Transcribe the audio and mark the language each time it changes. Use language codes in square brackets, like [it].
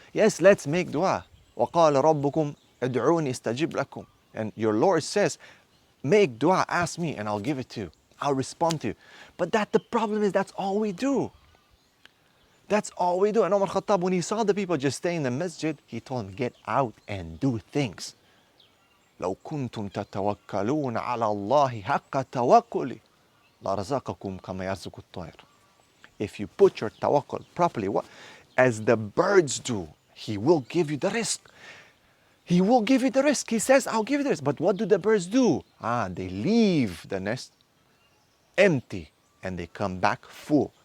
[en] Yes, let's make dua. [ar] وَقَالَ رَبُّكُمْ ادْعُونِ اسْتَجِبْ لَكُمْ. [en] And your Lord says, make dua, ask me, and I'll give it to you. I'll respond to you. But the problem is that's all we do. That's all we do. And Umar Khattab, when he saw the people just stay in the masjid, he told them, get out and do things. [ar] لو كنتم تتوكلون على الله حق توكله لرزقكم كما يرزق الطير. [en] If you put your tawakkul properly, as the birds do, He will give you the risk. He will give you the risk. He says, I'll give you the risk. But what do the birds do? They leave the nest empty and they come back full.